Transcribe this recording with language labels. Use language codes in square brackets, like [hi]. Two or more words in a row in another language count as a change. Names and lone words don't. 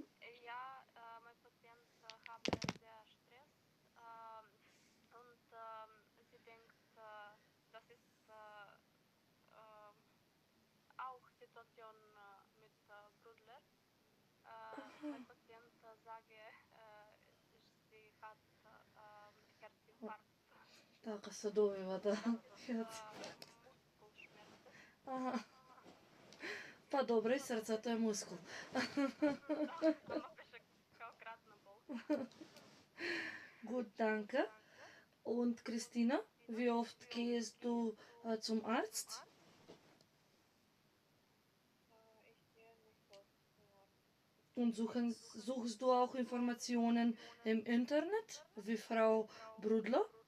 [de] Ja, mein Patient habe sehr Stress und sie denkt, das ist auch Situation mit Brudler. Mein Patient sage, sie hat Herzinfarkt. [mk] Така се добива, да. [de] Muskelschmerzen. [mk] Ага. Па добро, и срцето е мускул. Ама беше као кратна бол. [de] Gut, danke. Und Christina, wie oft gehst du zum Arzt? Ich gehe nicht oft zum Arzt. Und suchst du auch Informationen im Internet, wie Frau Brudler?